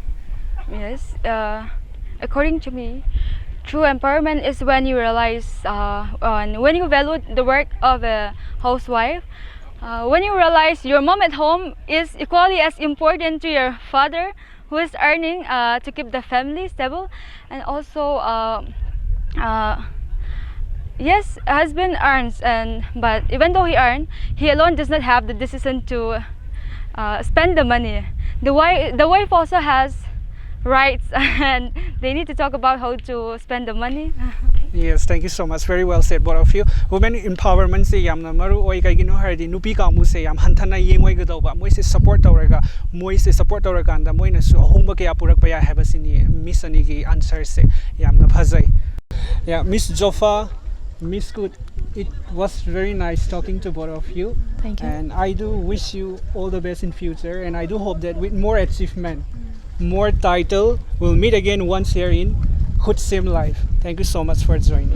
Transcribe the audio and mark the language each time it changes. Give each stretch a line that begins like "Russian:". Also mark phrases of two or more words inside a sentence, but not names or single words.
English: Yes, according to me, true empowerment is when you realize, when you value the work of a housewife, when you realize your mom at home is equally as important to your father, who is earning to keep the family stable, and also, yes, husband earns, but even though he earns, he alone does not have the decision to spend the money. The wife also has rights, and they need to talk about how to spend the money. Yes, thank you so much. Very well said, both of you. Women empowerment
Manipuri: se yamna maru oi kaigino hardi nupi ka mu se yam hanthana yengoi gadauba moi se support tawraga anda moi na su ahongba kya purak pa ya haba sini miss ani gi answer se yamna phajai.
English: Yeah, Miss Zofa, Miss Kut, it was very nice talking to both of you. Thank you. And I do wish you all the best in future, and I do hope that with more achievement, more title, we'll meet again once here in KhutSem Live. Thank you so much for joining.